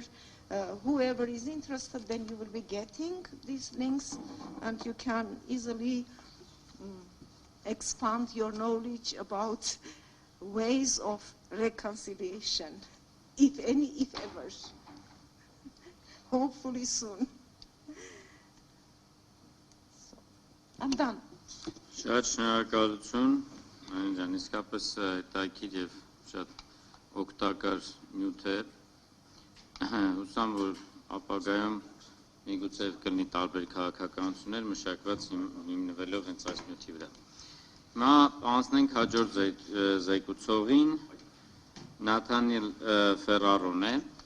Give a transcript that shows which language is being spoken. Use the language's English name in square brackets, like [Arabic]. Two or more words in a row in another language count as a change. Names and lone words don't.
[English] Whoever is interested, then you will be getting these links, and you can easily expand your knowledge about ways of reconciliation, if any, if ever. Hopefully soon. So, I'm done. [Armenian] Շատ շնորհակալություն, Անջան, իսկապես հետաքրքիր եւ շատ օգտակար նյութ է։ Հուսամ, որ ապագայում միգուցե կլինի տարբեր քաղաքականություններ մշակված հիմնվելով հենց այս նյութի վրա։ Հիմա անցնենք հաջորդ զեկուցողին, Նաթանիել Ֆերարոն է,